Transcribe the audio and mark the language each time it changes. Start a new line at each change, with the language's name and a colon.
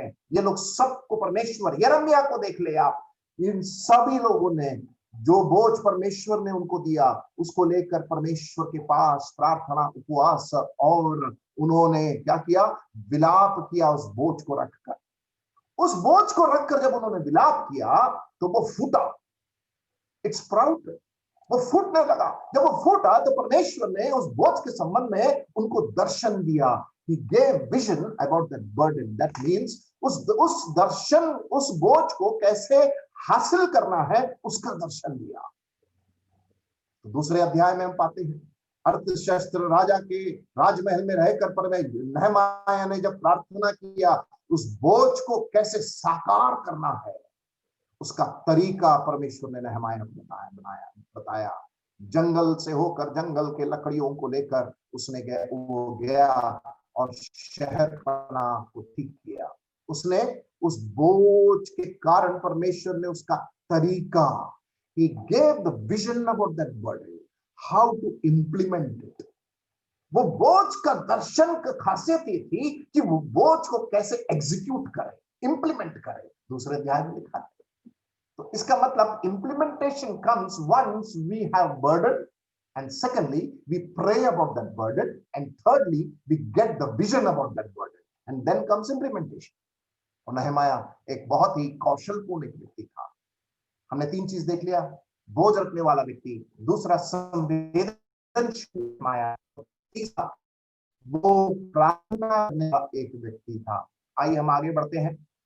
Hindi: ये लोग सबको परमेश्वर, यिर्मयाह को देख ले आप, इन सभी लोगों ने जो बोझ परमेश्वर ने उनको दिया उसको लेकर परमेश्वर के पास प्रार्थना, उपवास और उन्होंने क्या किया? विलाप किया उस बोझ को रखकर। उस बोझ को रखकर जब उन्होंने विलाप किया तो वो फूटा,
English: it sprouted,
Hindi: वो फूटने लगा। जब वो फूटा तो परमेश्वर ने उस बोझ के संबंध में उनको दर्शन दिया।
English: He gave vision about that burden. That means
Hindi: उस दर्शन, उस बोझ को कैसे हासिल करना है उसका दर्शन दिया। तो दूसरे अध्याय में हम पाते हैं अर्थशास्त्र राजा के राजमहल में रहकर नहमाया ने जब प्रार्थना किया उस बोझ को कैसे साकार करना है उसका तरीका परमेश्वर ने नहमाया को बताया। जंगल से होकर, जंगल के लकड़ियों को लेकर उसने गया और शहरपनाह को ठीक किया। उसने उस बोझ के कारण परमेश्वर ने उसका तरीका,
English: he gave the vision about that burden, how to implement it.
Hindi: वो बोझ का दर्शन का खासियत ये थी कि वो बोझ को कैसे एग्जीक्यूट करे, इंप्लीमेंट करे। दूसरे अध्याय में लिखा है। तो इसका मतलब
English: implementation comes once we have burden, and secondly we pray about that burden, and thirdly we get the vision about that burden, and then comes implementation.
Hindi: और नहमाया एक बहुत ही कौशलपूर्ण एक व्यक्ति था। हमने 3 चीज देख लिया, बोझ रखने वाला व्यक्ति, दूसरा संवेदनशील, तीसरा वो प्रार्थना करने वाला एक व्यक्ति था। आइए हम आगे बढ़ते हैं।